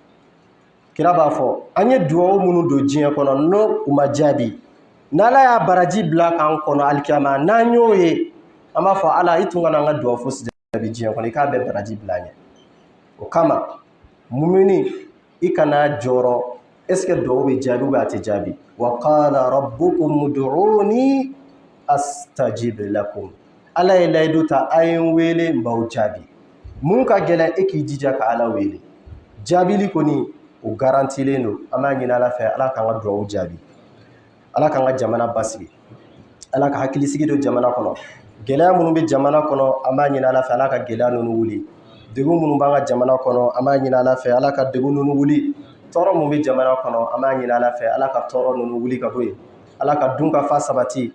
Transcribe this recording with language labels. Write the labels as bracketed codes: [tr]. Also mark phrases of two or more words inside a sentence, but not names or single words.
[bm] kira b'a fɔ an ye duwawu minnu don diɲɛ kɔnɔ n'o u ma jaabi n'ala y'a baraji bila k'an kɔnɔ alikiyama n'an y'o ye an b'a fɔ ala i tun kana an ka duwawu fosi jaabi diɲɛ kɔnɔ i k'a bɛɛ baraji bila an ɲɛ o kama mumini i kana jɔrɔ [fr] est-ce que [bm] duwawu bɛ jaabi ou a tɛ jaabi wa [ar] قال ربكم ادعوني أستجب لكم [bm] ala ye layidu ta a ye n wele n b'aw jaabi mun ka gɛlɛn e k'i jija ka ala wele jaabili kɔni o garantilen don an b'a ɲini ala fɛ ala k'an ka duwawu jaabi ala k'an ka jamana basigi ala ka hakilisigi don jamana kɔnɔ gɛlɛya minnu bɛ jamana kɔnɔ an b'a ɲini ala fɛ ala ka gɛlɛya ninnu wuli degun minnu b'an ka jamana kɔnɔ an b'a ɲini ala fɛ ala ka degun ninnu wuli tɔɔrɔ min bɛ jamana kɔnɔ an b'a ɲini ala fɛ ala ka tɔɔrɔ ninnu wuli ka bɔ yen ala ka dunkafa sabati